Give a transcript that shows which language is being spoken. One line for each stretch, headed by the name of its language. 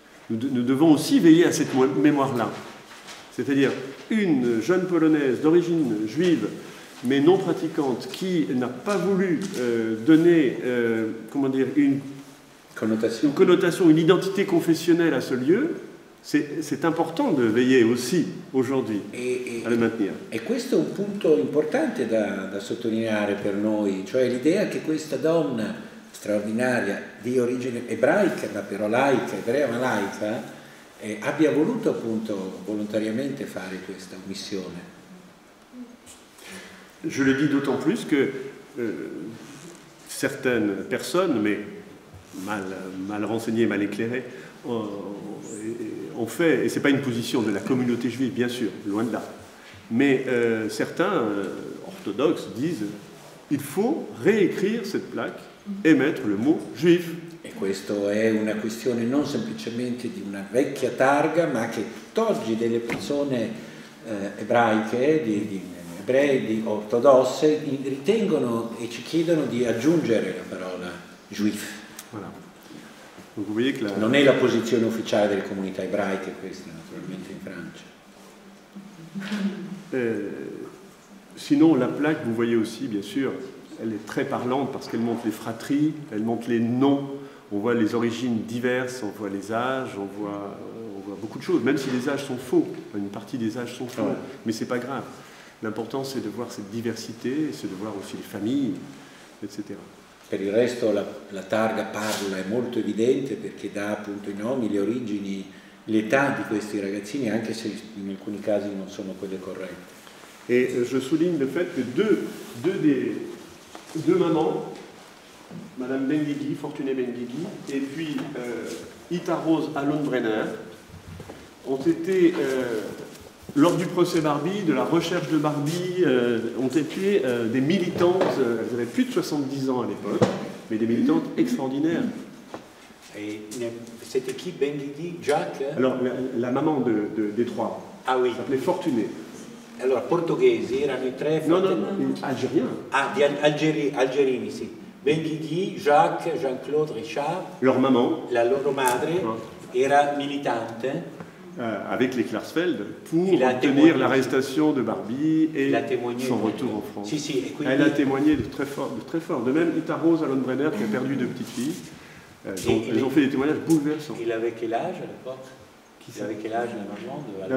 French: Nous devons aussi veiller à cette mémoire-là. C'est-à-dire une jeune Polonaise d'origine juive, mais non pratiquante, qui n'a pas voulu donner, comment dire, une connotation, une identité confessionnelle à ce lieu. C'est important de veiller aussi aujourd'hui a le maintenir.
Italian: E questo è un punto importante da sottolineare per noi, cioè l'idea che questa donna straordinaria di origine ebraica, ma però laica, ebrea ma laica, abbia voluto appunto volontariamente fare questa missione.
French: Je le dis d'autant plus que certaines personnes, mais mal renseignées, mal éclairées, ont fait, et ce n'est pas une position de la communauté juive, bien sûr, loin de là, mais certains orthodoxes disent il faut réécrire cette plaque e mettre le mot juif.
Italian: E questo è una questione non semplicemente di una vecchia targa, ma che tutt'oggi delle persone ebraiche, ebrei ortodosse, ritengono e ci chiedono di aggiungere la parola juif.
French: Voilà. Donc vous voyez que
Italian: non è la posizione ufficiale delle comunità ebraiche questa, naturalmente, in Francia.
French: Sinon, la plaque, vous voyez aussi, bien sûr, elle est très parlante parce qu'elle montre les fratries, elle montre les noms, on voit les origines diverses, on voit les âges, on voit beaucoup de choses, même si les âges sont faux, une partie des âges sont faux, mais c'est pas grave. L'important, c'est de voir cette diversité, c'est de voir aussi les familles, etc.
Italian: Per il resto la targa parla, è molto evidente perché dà appunto i nomi, le origini, l'età di questi ragazzini, anche se in alcuni casi non sono quelle corrette.
French: Et je souligne le fait que deux mamans, Madame Benguigui, Fortuné Benguigui, et puis Ita Rose Alonbrenner, ont été, lors du procès Barbie, de la recherche de Barbie, ont été des militantes, elles avaient plus de 70 ans à l'époque, mais des militantes extraordinaires. Et c'était qui, Benguigui, Jacques? Alors, la maman des trois, ah, oui. s'appelait Fortuné.
Italian: Allora, portoghesi, erano i tre...
French: Non, algériens.
Italian: Ah, algerini, sì. Benguigui, Jacques, Jean-Claude, Richard.
French: Leur maman.
Italian: La loro madre era militante.
French: Avec les Klarsfeld pour obtenir l'arrestation de Barbie et son retour en France.
Italian: Sì, quindi...
French: Elle a témoigné de très fort. De même, Ita Rose Alonbrenner qui a perdu deux petites filles. Elles ont fait des témoignages bouleversants. Il avait quel âge à l'époque? Il avait quel âge la maman?